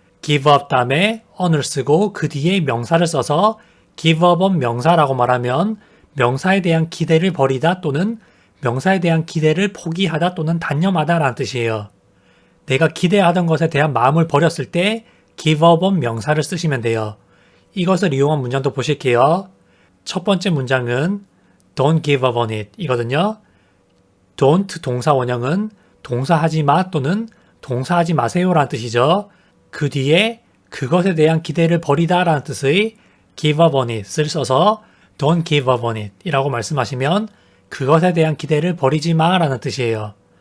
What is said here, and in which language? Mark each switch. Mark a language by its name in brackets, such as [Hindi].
[Korean] give up 다음에 on을 쓰고 그 뒤에 명사를 써서 give up on 명사라고 말하면 명사에 대한 기대를 버리다 또는 명사에 대한 기대를 포기하다 또는 단념하다 라는 뜻이에요. 내가 기대하던 것에 대한 마음을 버렸을 때 give up on 명사를 쓰시면 돼요. 이것을 이용한 문장도 보실게요. 첫 번째 문장은 [English] don't give up on it [Korean] 이거든요. don't 동사 원형은 동사하지 마 또는 동사하지 마세요 라는 뜻이죠. 그 뒤에 그것에 대한 기대를 버리다 라는 뜻의 give up on it을 써서 [English] don't give up on it [Korean] 이라고 말씀하시면 그것에 대한 기대를 버리지 마 라는 뜻이에요.